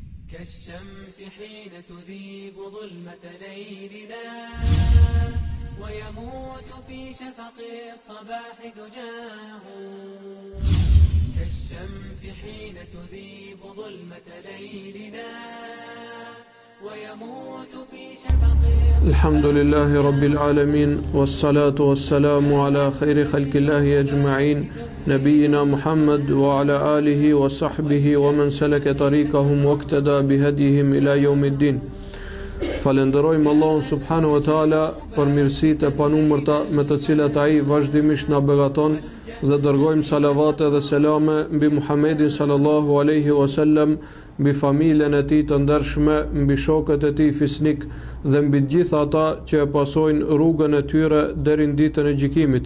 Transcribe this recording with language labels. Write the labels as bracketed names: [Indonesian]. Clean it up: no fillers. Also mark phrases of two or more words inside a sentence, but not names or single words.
[Arabic] كالشمس حين تذيب ظلمة ليلنا ويموت في شفق الصباح دجاه كالشمس حين تذيب ظلمة ليلنا ويموت في شفق الحمد لله رب العالمين والصلاة والسلام على خير خلق الله أجمعين نبينا محمد وعلى آله وصحبه ومن سلك طريقهم واقتدى بهديهم إلى يوم الدين. [Albanian] Falenderojmë Allahun [Arabic] سبحانه وتعالى [Albanian] për mirësitë e panumërta me të cilat ai vazhdimisht na beqaton dhe dërgojmë salavate dhe selame mbi Muhammedin [Arabic] صلى الله عليه وسلم, [Albanian] mbi familjen e tij të ndershme, mbi shokët e tij fisnik dhe mbi të gjithë ata që e pasojnë rrugën e tyre deri në ditën e gjykimit.